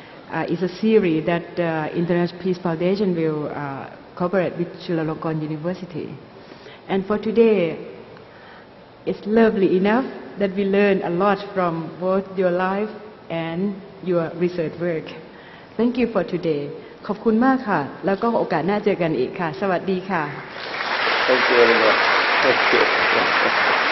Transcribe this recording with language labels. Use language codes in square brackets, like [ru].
[en] It's a series that International Peace Foundation will cooperate with Chulalongkorn University. And for today, it's lovely enough that we learn a lot from both your life and your research work. Thank you for today. [th] ขอบคุณมากค่ะ แล้วก็โอกาสหน้าเจอกันอีกค่ะ สวัสดีค่ะ [en] Thank you very much. Thank you.